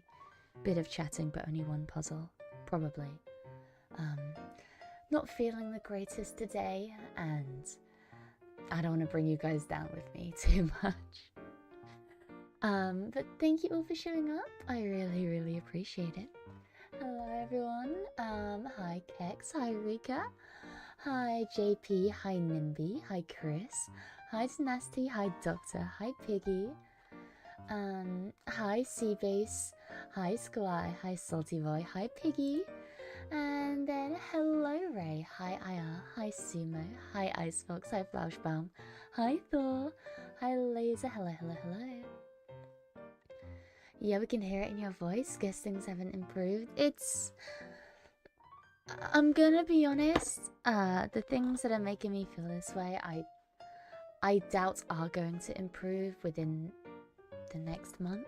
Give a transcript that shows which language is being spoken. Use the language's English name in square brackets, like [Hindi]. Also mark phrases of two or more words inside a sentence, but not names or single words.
[English] Bit of chatting, but only one puzzle, probably. Not feeling the greatest today, and I don't want to bring you guys down with me too much. But thank you all for showing up. I really, really appreciate it. Hello everyone. Hi Kex, hi Rika, hi JP, hi Nimby, hi Chris, hi Nasty, hi Doctor, hi Piggy, hi Seabase, hi Squly, hi Salty Boy, hi Piggy, and then hello Ray, hi Aya, hi Sumo, hi Icefox, hi Flauschbaum, hi Thor, hi Laser, hello, hello, hello. Yeah, we can hear it in your voice. Guess things haven't improved. I'm gonna be honest. The things that are making me feel this way, I doubt are going to improve within the next month.